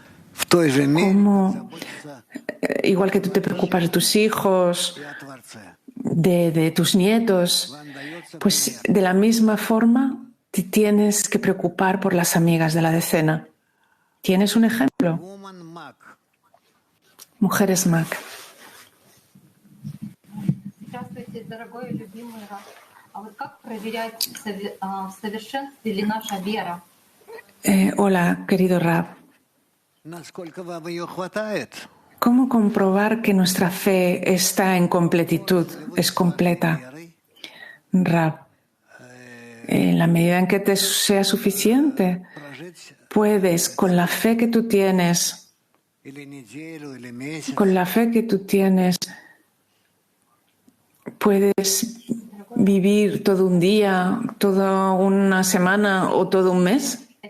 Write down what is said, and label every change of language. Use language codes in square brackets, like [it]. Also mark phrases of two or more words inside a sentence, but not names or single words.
[es] cómo, igual que tú te preocupas de tus hijos, de tus nietos, pues de la misma forma te tienes que preocupar por las amigas de la decena. ¿Tienes un ejemplo? Mujeres Mac. [ru] Здравствуйте, дорогой любимый Рав. А вот как проверять в совершенстве ли наша вера? [es] Hola, querido Rab. ¿Cómo comprobar que nuestra fe está en completitud, es completa? Rab, en la medida en que te sea suficiente, puedes, con la fe que tú tienes, puedes vivir todo un día, toda una semana o todo un mes.